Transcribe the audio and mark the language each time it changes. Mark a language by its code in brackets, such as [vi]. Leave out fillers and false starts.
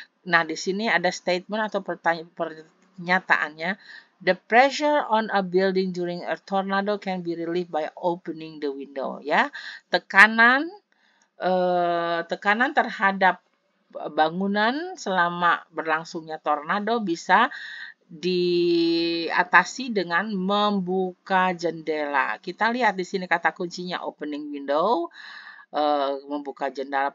[id] Nah, di sini ada statement atau pernyataannya. [en] The pressure on a building during a tornado can be relieved by opening the window. [id] Ya, tekanan terhadap bangunan selama berlangsungnya tornado bisa diatasi dengan membuka jendela. Kita lihat di sini kata kuncinya opening window, membuka jendela.